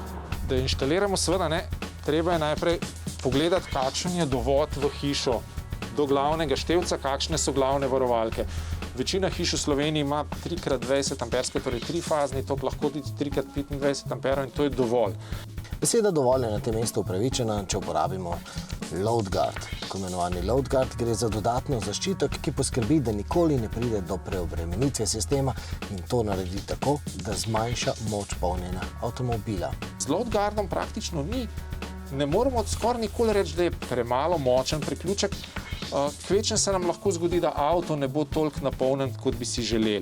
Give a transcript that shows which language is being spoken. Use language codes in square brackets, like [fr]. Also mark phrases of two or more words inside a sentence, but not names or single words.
[sl] Da inštaliramo, seveda ne, treba je najprej pogledati, kakšen je dovod v hišo do glavnega števca, kakšne so glavne varovalke. Večina hiš v Sloveniji ima 3x20 amperske, torej trifazni, to lahko tudi 3x25 amperov in to je dovolj. Beseda dovolj je na tem mestu upravičena, če uporabimo [en] load guard. [sl] Tako imenovani [en] load guard [sl] gre za dodatno zaščito, ki poskrbi, da nikoli ne pride do preobremenitve sistema in to naredi tako, da zmanjša moč polnjenja avtomobila. Z [en] load guardom [sl] praktično ne moramo skoraj nikoli reči, da je premalo močen priključek. Kvečem se nam lahko zgodi, da avto ne bo toliko napolnjen, kot bi si želeli.